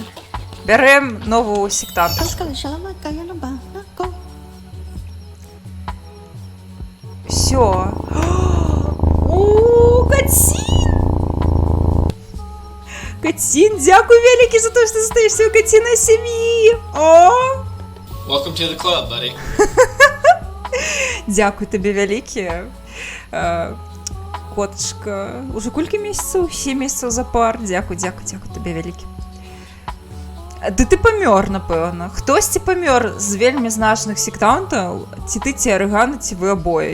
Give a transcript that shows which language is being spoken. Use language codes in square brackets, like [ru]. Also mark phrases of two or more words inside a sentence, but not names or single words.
[be] Бярем новую сектанточку. [ru] Всё. [be] О, Кацін! Кацін, дякую вялікі за то, што застаешся у Кацінай сям'і. О! [en] Welcome to the club, buddy. [be] Дякую табе вялікі. Котачка. Уже колькі месяцаў? 7 месяцаў запар. Дякую табе вялікі. Ды ты памёр, напэўна. Хтосьці памёр з вельмі значных сектантаў, ці ты, ці Арыгана, ці вы абое.